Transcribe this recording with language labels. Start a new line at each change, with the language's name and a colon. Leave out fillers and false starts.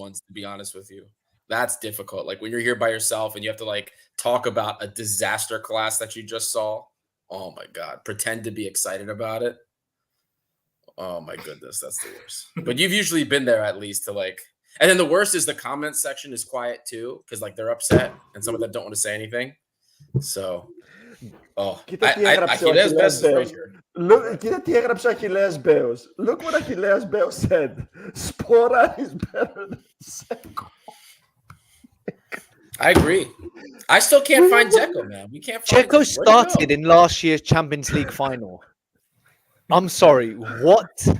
English: ones, to be honest with you. That's difficult. Like when you're here by yourself and you have to like talk about a disaster class that you just saw. Oh my God. Pretend to be excited about it. Oh my goodness. That's the worst. But you've usually been there at least to like, and then the worst is the comment section is quiet too. Cause like they're upset and some of them don't want to say anything. So,
Greek: Κοίτα τι έγραψε ο Achilles Μπέος. Κοίτα τι έγραψε ο Achilles Μπέος.
English: Look what Achilles Μπέος said. Spora is better than Dzeko. I agree. I still can't find Dzeko, man. We can't find Dzeko him. Where'd he started go? in last year's Champions League final. I'm sorry, what?